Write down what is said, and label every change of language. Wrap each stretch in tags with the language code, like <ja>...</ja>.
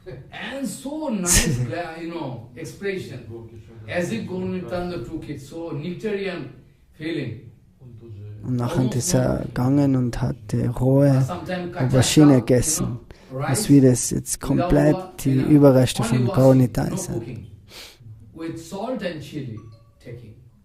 <en>And so nice, expression, as if Gauranga took it, so nectarian feeling.</en> <de>Und nachher ist er gegangen und hat die rohe Aubergine gegessen. Das wie das jetzt komplett die Überreste von Gauranga sind.</de> <en>With salt and chili taking.</en>